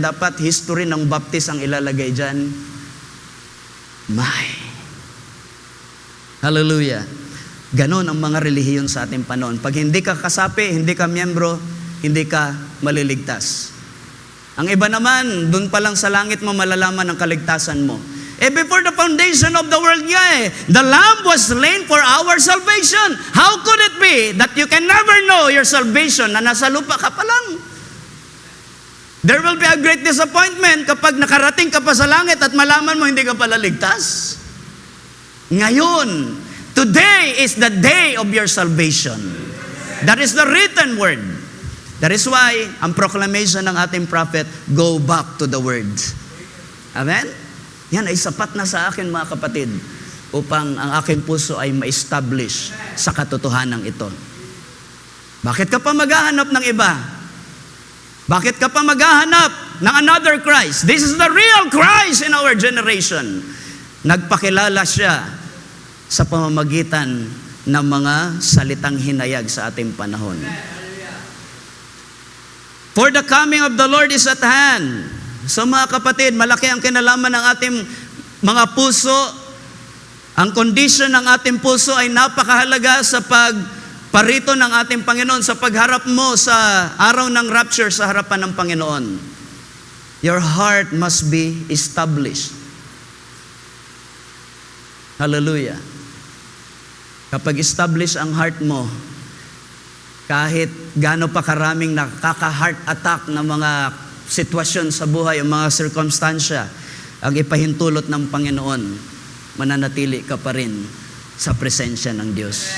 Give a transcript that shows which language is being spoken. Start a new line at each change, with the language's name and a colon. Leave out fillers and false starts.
Filipino: Dapat history ng Baptist ang ilalagay dyan. My. Hallelujah. Ganon ang mga relihiyon sa ating panahon. Pag hindi ka kasapi, hindi ka miyembro, hindi ka maliligtas. Ang iba naman, dun pa lang sa langit mo malalaman ang kaligtasan mo.
English: Before the foundation of the world nga the Lamb was slain for our salvation. How could it be that you can never know your salvation
Filipino: na nasa lupa ka pa lang?
English: There will be a great disappointment
Filipino: kapag nakarating ka pa sa langit at malaman mo hindi ka pala ligtas.
English: Ngayon, today is the day of your salvation. That is the written word. That is why
Filipino: ang proclamation ng ating prophet,
English: go back to the word. Amen?
Filipino: Yan ay sapat na sa akin mga kapatid upang ang aking puso ay ma-establish sa katotohanan ito. Bakit ka pa maghahanap ng iba? Bakit ka pa maghahanap ng another Christ?
English: This is the real Christ in our generation.
Filipino: Nagpakilala siya sa pamamagitan ng mga salitang hinayag sa ating panahon.
English: For the coming of the Lord is at hand.
Filipino: So mga kapatid, malaki ang kinalaman ng ating mga puso. Ang condition ng ating puso ay napakahalaga sa pagparito ng ating Panginoon, sa pagharap mo sa araw ng rapture sa harapan ng Panginoon.
English: Your heart must be established. Hallelujah.
Filipino: Kapag establish ang heart mo, kahit gaano pa karaming nakaka-heart attack na mga sitwasyon sa buhay, o mga sirkumstansya, ang ipahintulot ng Panginoon, mananatili ka pa rin sa presensya ng Diyos.